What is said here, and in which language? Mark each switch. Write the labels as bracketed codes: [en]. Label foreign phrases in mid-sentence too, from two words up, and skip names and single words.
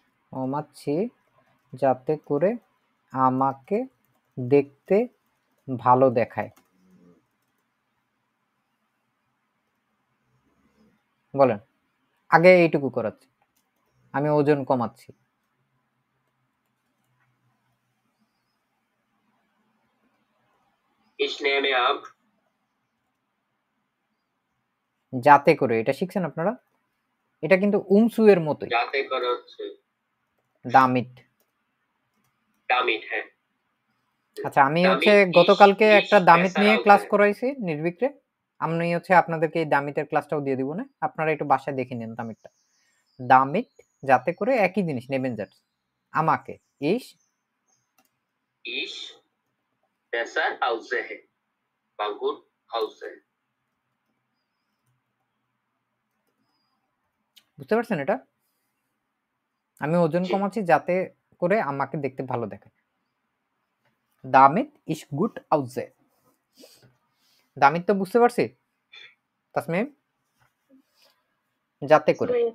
[bn] কমাচ্ছি যাতে করে আমাকে দেখতে ভালো দেখায়। বলেন, আগে এইটুকু করাচ্ছি, আমি ওজন কমাচ্ছি। [de] Ich nehme ab, [bn] যাতে করে, এটা শিখছেন আপনারা? এটা কিন্তু উমসু এর মতোই, যাতে করে হচ্ছে [de] দামিট। damit, হ্যাঁ। [bn] আচ্ছা, আমি হচ্ছে [de] damit [bn] গতকালকে [de] ich [bn] একটা দামিত [de] besser [bn] নিয়ে ক্লাস [de] aussehe। [bn] করাইছি নির্বিক্রে। আমি হচ্ছে আপনাদেরকে এই দামিতের ক্লাসটাও দিয়ে দিব না, আপনারা একটু বাসায় দেখে নেন দামিতটা। দামিত যাতে করে একই জিনিস নেবেন, যার আমাকে [de] Ich besser aussehe বা gut aussehe। [bn] বুঝতে পারছেন এটা? আমি ওজন জি। কমাচ্ছি যাতে করে আমাকে দেখতে ভালো দেখায়। [de] damit ich gut aussehe. [bn] দামিত তো বুঝতে পারছি তাসমিম, যাতে করে।